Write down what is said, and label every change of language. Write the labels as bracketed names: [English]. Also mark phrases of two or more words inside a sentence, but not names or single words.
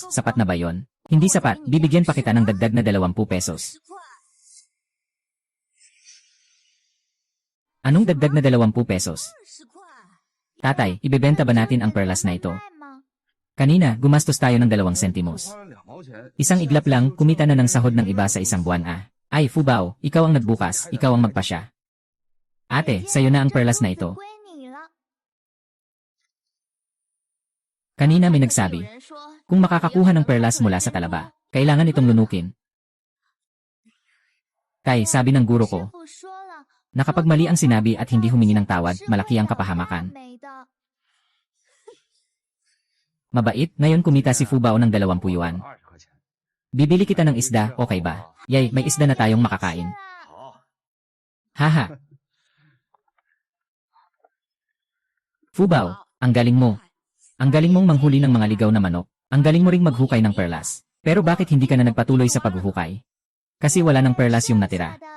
[Filipino] Sapat na ba yon? Hindi sapat, bibigyan pa kita ng dagdag na 20 pesos. Anong dagdag na 20 pesos? Tatay, ibebenta ba natin ang perlas na ito? Kanina, gumastos tayo ng 2 sentimos. [Chinese] 花了2毛钱， [Filipino] Isang iglap lang, kumita na ng sahod ng iba sa isang buwan Ay, Fubao, ikaw ang nagbukas, ikaw ang magpasya. Ate, sayo na ang perlas na ito. Kanina may nagsabi, kung makakakuha ng perlas mula sa talaba, kailangan itong lunukin. Kay, sabi ng guro ko, na kapag mali ang sinabi at hindi humingi ng tawad, malaki ang kapahamakan. Mabait, ngayon kumita si Fubao ng 20 yuan. [Chinese] 20块钱。 [Filipino] Bibili kita ng isda, okay ba? Yay, may isda na tayong makakain. [Chinese] 好， [Filipino] Haha. Fubao, ang galing mo. Ang galing mong manghuli ng mga ligaw na manok. Ang galing mo ring maghukay ng perlas. Pero bakit hindi ka na nagpatuloy sa paghuhukay? Kasi wala ng perlas yung natira.